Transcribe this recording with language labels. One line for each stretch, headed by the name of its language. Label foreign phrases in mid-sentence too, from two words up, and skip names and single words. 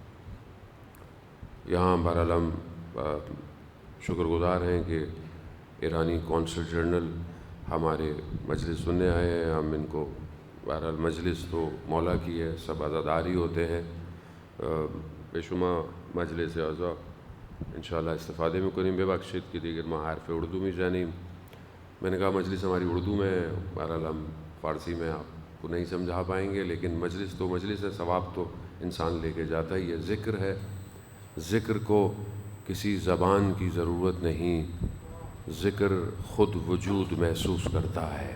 Urdu: یہاں بہرحال ہم شکر گزار ہیں کہ ایرانی کونسل جنرل ہمارے مجلس سننے آئے ہیں. ہم ان کو بہرحال مجلس تو مولا کی ہے، سب عزاداری ہوتے ہیں. بے شمار مجلس اعضا
Persian: انشاءاللہ استفادے میکنیم ببخشید که دیگر ما حرف اردو میزنیم.
Urdu: میں نے کہا مجلس ہماری اردو میں ہے، بہرحال ہم فارسی میں آپ کو نہیں سمجھا پائیں گے، لیکن مجلس تو مجلس ہے، ثواب تو انسان لے کے جاتا ہی ہے. ذکر ہے، ذکر کو کسی زبان کی ضرورت نہیں، ذکر خود وجود محسوس کرتا ہے.